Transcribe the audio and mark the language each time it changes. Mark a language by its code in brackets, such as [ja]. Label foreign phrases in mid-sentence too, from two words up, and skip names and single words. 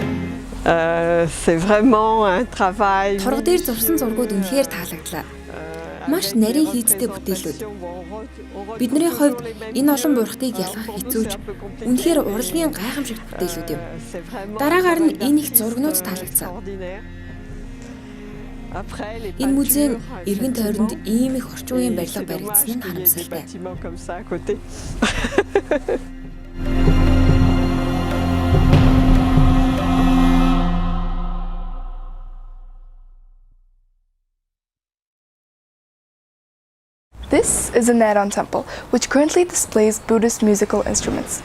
[fr] C'est vraiment un travail. [mn] Торго дээр зурсан зургууд үнэхээр таалагдлаа. маш нарийн хийцтэй бүтээлүүд. Бидний хувьд энэ олон бурхтыг ялгах хэцүүж үнэхээр урлагийн гайхамшигт бүтээлүүд юм. Дараагаар нь энэ их зургнууд таалагдсан. Энэ музейн эргэн тойронд ийм их орчин үеийн барилга баригдсан нь харамсалтай. [en] This is a Naron temple, which currently displays Buddhist musical instruments.